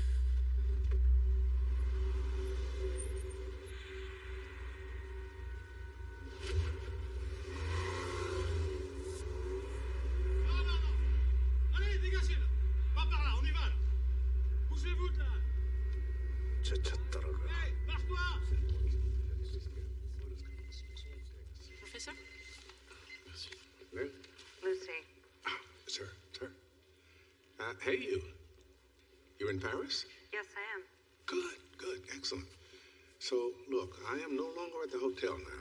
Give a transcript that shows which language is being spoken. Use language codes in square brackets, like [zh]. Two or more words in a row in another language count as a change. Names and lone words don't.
[fr] Allez, dégagez là! Pas par là, on y va là! Bougez-vous là! [ko] 차차 따라가. [fr] Hey, marche-toi! [en] Professor? Lynn? Lucy. Sir. Hey, you. You in Paris? Yes, I am. Good, excellent. So, look, I am no longer at the hotel now.